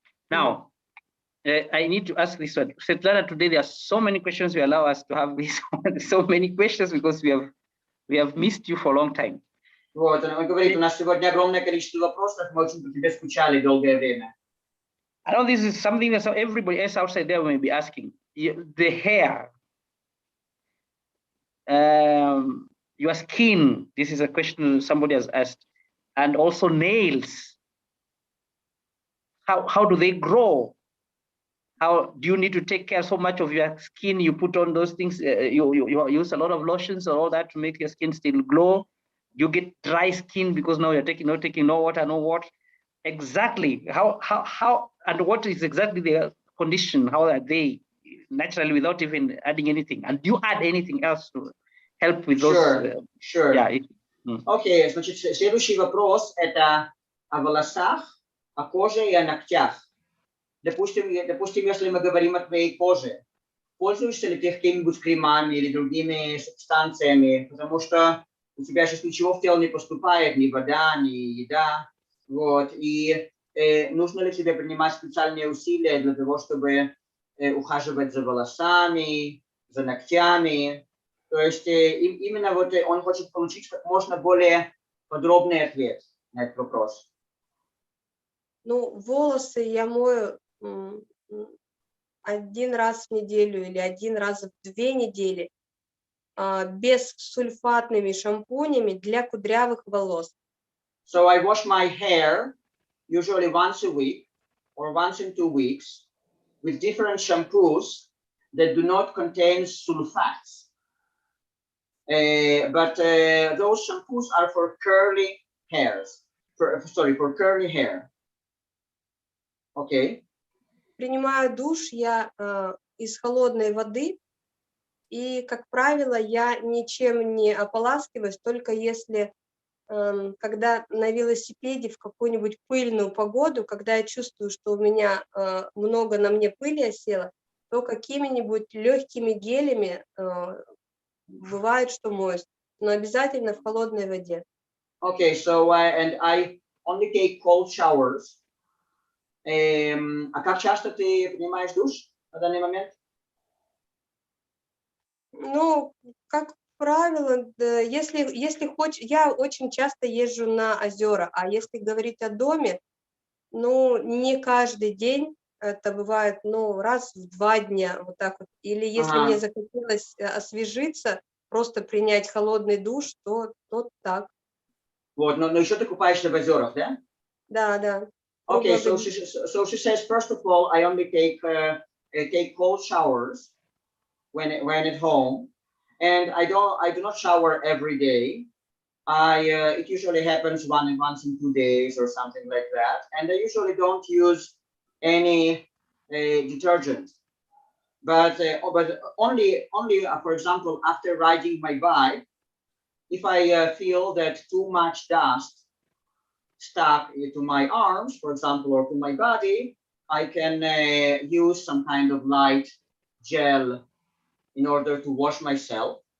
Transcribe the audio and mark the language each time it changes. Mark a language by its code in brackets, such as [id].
[en] Now, I need to ask this one. Svetlana, today there are so many questions. We allow us to have this so many questions because we have missed you for a long time. [ru] Вот, он говорит, у нас сегодня огромное количество вопросов, мы очень по тебе скучали долгое время. [en] I know this is something that everybody else outside there may be asking. The hair, your skin, this is a question somebody has asked, and also nails. How do they grow? How do you need to take care so much of your skin? You put on those things, you use a lot of lotions or all that to make your skin still glow. You get dry skin because now you're taking no water, no water. Exactly how and what is exactly their condition? How are they naturally without even adding anything? And do you add anything else to help with those? Sure. Yeah. [ru] Окей, значит, следующий вопрос это о волосах, о коже и о ногтях. Допустим, если мы говорим о твоей коже, пользуешься ли ты какими-нибудь кремами или другими субстанциями, потому что у тебя сейчас ничего в тело не поступает, ни вода, ни еда, вот, и нужно ли тебе принимать специальные усилия для того, чтобы ухаживать за волосами, за ногтями, то есть именно вот он хочет получить как можно более подробный ответ на этот вопрос. Ну, волосы я мою один раз в неделю или один раз в 2 недели без сульфатными шампунями для кудрявых волос. [en] So I wash my hair usually once a week or once in 2 weeks with different shampoos that do not contain sulfates. But those shampoos are for curly hairs. For curly hair. Okay. [ru] Принимаю душ я из холодной воды, и, как правило, я ничем не ополаскиваюсь, только если, когда на велосипеде в какую-нибудь пыльную погоду, когда я чувствую, что у меня много на мне пыли осело, то какими-нибудь легкими гелями бывает, что моюсь, но обязательно в холодной воде. [en] Okay, so and I only take cold showers. [ru] А как часто ты принимаешь душ на данный момент? Ну, как правило, если хочешь, я очень часто езжу на озера, а если говорить о доме, ну, не каждый день, это бывает, ну, раз в 2 дня, вот так вот. Или если мне захотелось освежиться, просто принять холодный душ, то так. Вот, но еще ты купаешься в озерах, да? Да. [en] Okay, so she says, first of all, I only take cold showers when at home, and I do not shower every day. It usually happens once in 2 days or something like that, and I usually don't use any detergent, but only for example, after riding my bike, if I feel that too much dust stuck to my arms, for example, or to my body, I can use some kind of light gel in order to wash myself.